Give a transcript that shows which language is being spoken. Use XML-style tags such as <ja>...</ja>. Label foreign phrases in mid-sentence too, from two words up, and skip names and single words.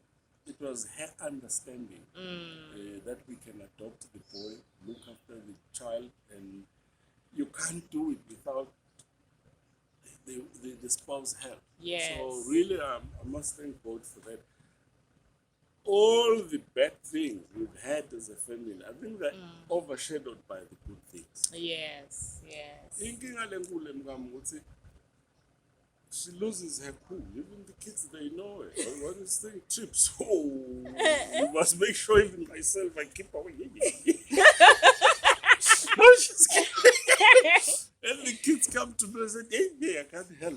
<en>It was her understanding that we can adopt the boy, look after the child, and you can't do it without the spouse help. Yes. So really, I must thank God for that. all the bad things we've had as a family, I think they're overshadowed by the good things. Yes, yes.</en> <ss>Inkinga lenkulu emkami ukuthi</ss> <en>she loses her cool. Even the kids, they know it. When this thing trips, you must make sure even myself I keep away. No, she's and the kids come to me and say, hey, I can't help.</en>